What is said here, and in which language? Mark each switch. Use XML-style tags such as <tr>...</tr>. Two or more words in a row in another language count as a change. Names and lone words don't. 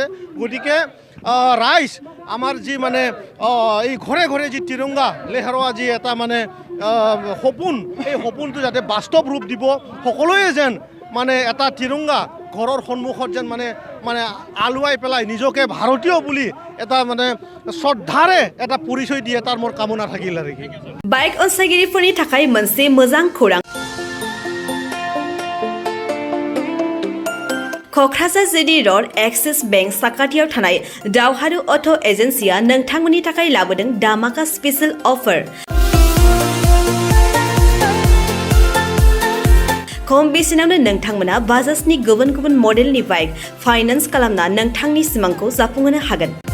<as>গতিকে ৰাইজ আমাৰ যি মানে এই ঘৰে ঘৰে যি তিৰংগা লেহৰোৱা যি এটা মানে সপোন এই সপোনটো যাতে বাস্তৱ ৰূপ দিব, সকলোৱে যেন মানে এটা তিৰংগা ঘৰৰ সন্মুখত যেন মানে মানে আলুৱাই পেলাই নিজকে ভাৰতীয় বুলি এটা মানে শ্ৰদ্ধাৰে এটা পৰিচয় দিয়ে তাৰ মোৰ কামনা থাকিল আৰু কি।</as> <brx>বাইক অনसायगिरिफोरनि थाखाय मोनसे मोजां खौरां। क'क्राझार जिडी र'ड एक्सिस बेंक साखाथियाव थानाय दावहारु अट' एजेन्सिया नोंथांमोननि थाखाय लाबोदों धामाका स्पेशल अफार। खम बेसेनावनो नोंथांमोना बाजाजनि गुबुन गुबुन मडेलनि बाइक फाइनान्स खालामना नोंथांनि सिमांखौ जाफुंहोनो हागोन।</brx>